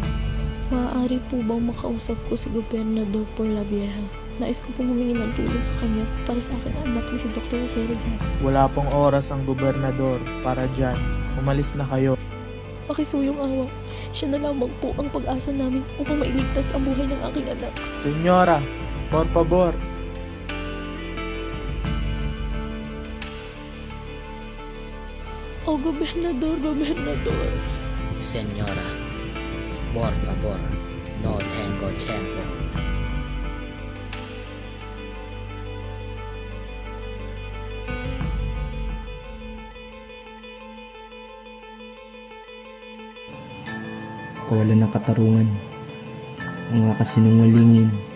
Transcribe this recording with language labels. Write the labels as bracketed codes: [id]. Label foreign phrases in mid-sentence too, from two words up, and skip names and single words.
[tl] Maaari po bang makausap ko si Gobernador Porlavieja? Nais ko pong humingi ng tulong sa kanya para sa aking anak ni si Dr. Jose Rizal. Wala pong oras ang gobernador para dyan. Umalis na kayo. Pakisuyong awa. Siya na lamang po ang pag-asa namin upang mailigtas ang buhay ng aking anak. [es] Senyora, por favor. Oh, Gobernador. Señora, por favor, no tengo tiempo. [tl] Kawalan ng katarungan, mga kasinungalingin.